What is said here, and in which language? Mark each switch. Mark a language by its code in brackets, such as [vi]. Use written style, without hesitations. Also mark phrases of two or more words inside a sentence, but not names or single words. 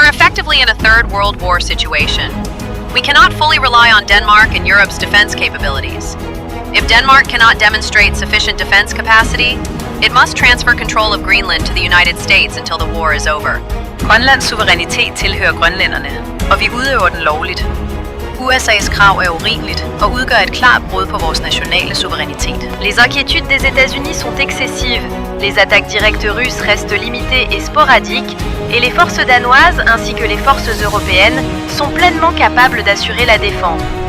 [en] effectively in a Third World War situation. We cannot fully rely on Denmark and Europe's defense capabilities. If Denmark cannot demonstrate sufficient defense capacity, it must transfer control of Greenland to the United States until the war is over. [da] Grønlands suverænitet tilhører grønlænderne, og vi udøver den lovligt. USA's krav er urimeligt og udgør et klart brud på vores nationale suverænitet. [fr] Les inquiétudes des États-Unis sont excessives. Les attaques directes russes restent limitées et sporadiques, et les forces danoises ainsi que les forces européennes sont pleinement capables d'assurer la défense.